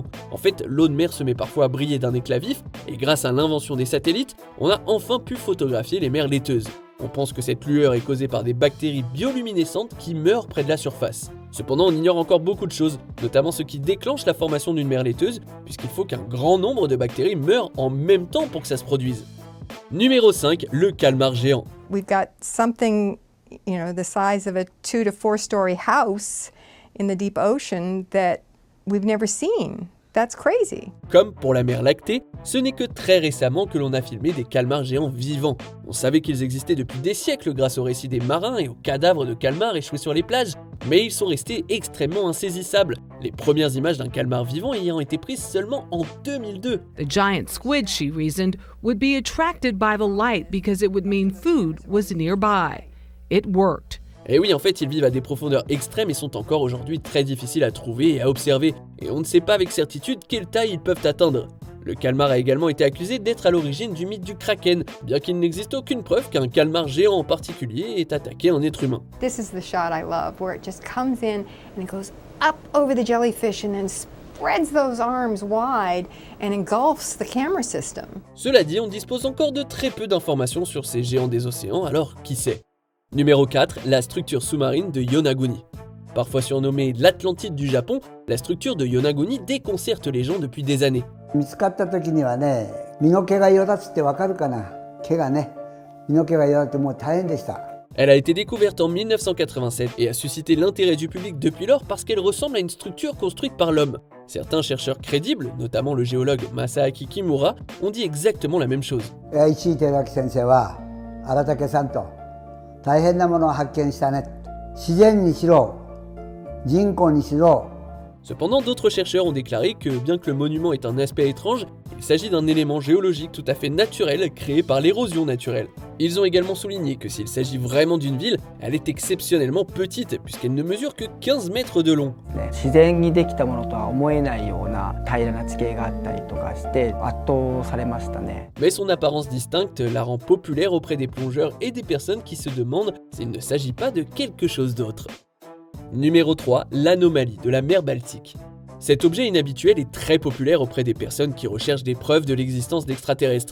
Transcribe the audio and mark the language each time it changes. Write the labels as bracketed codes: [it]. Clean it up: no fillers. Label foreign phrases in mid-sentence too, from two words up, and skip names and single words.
[fr] En fait, l'eau de mer se met parfois à briller d'un éclat vif et grâce à l'invention des satellites, on a enfin pu photographier les mers laiteuses. On pense que cette lueur est causée par des bactéries bioluminescentes qui meurent près de la surface. Cependant, on ignore encore beaucoup de choses, notamment ce qui déclenche la formation d'une mer laiteuse, puisqu'il faut qu'un grand nombre de bactéries meurent en même temps pour que ça se produise. Numéro 5, le calmar géant. [en] We've got something, the size of a 2 to 4 story house in the deep ocean that we've never seen. That's crazy. [fr] Comme pour la mer lactée, ce n'est que très récemment que l'on a filmé des calmars géants vivants. On savait qu'ils existaient depuis des siècles grâce aux récits des marins et aux cadavres de calmars échoués sur les plages, mais ils sont restés extrêmement insaisissables, les premières images d'un calmar vivant ayant été prises seulement en 2002. [en] The giant squid, she reasoned, would be attracted by the light because it would mean food was nearby. It worked. [fr] Et oui, en fait, ils vivent à des profondeurs extrêmes et sont encore aujourd'hui très difficiles à trouver et à observer, et on ne sait pas avec certitude quelle taille ils peuvent atteindre. Le calmar a également été accusé d'être à l'origine du mythe du kraken, bien qu'il n'existe aucune preuve qu'un calmar géant en particulier ait attaqué un être humain. [en] This is the shot I love, where it just comes in and it goes up over the jellyfish and then spreads those arms wide and engulfs the camera system. [fr] Cela dit, on dispose encore de très peu d'informations sur ces géants des océans, alors qui sait? Numéro 4, la structure sous-marine de Yonaguni. Parfois surnommée l'Atlantide du Japon, la structure de Yonaguni déconcerte les gens depuis des années. [ja] 見つかった時にはね、身の毛がよだつってわかるかな。毛がね、身の毛がよだってもう大変でした。 [fr] Elle a été découverte en 1987 et a suscité l'intérêt du public depuis lors parce qu'elle ressemble à une structure construite par l'homme. Certains chercheurs crédibles, notamment le géologue Masaaki Kimura, ont dit exactement la même chose. [ja] 石井照明先生は荒竹さんと大変なものを発見したね。自然にしろ、人工にしろ。 [fr] Cependant, d'autres chercheurs ont déclaré que, bien que le monument ait un aspect étrange, il s'agit d'un élément géologique tout à fait naturel créé par l'érosion naturelle. Ils ont également souligné que s'il s'agit vraiment d'une ville, elle est exceptionnellement petite puisqu'elle ne mesure que 15 mètres de long. [ja] 自然にできたものとは思えないような平らな地形があったりとかして圧倒されましたね。 [fr] Mais son apparence distincte la rend populaire auprès des plongeurs et des personnes qui se demandent s'il ne s'agit pas de quelque chose d'autre. Numéro 3, l'anomalie de la mer Baltique. Cet objet inhabituel est très populaire auprès des personnes qui recherchent des preuves de l'existence d'extraterrestres.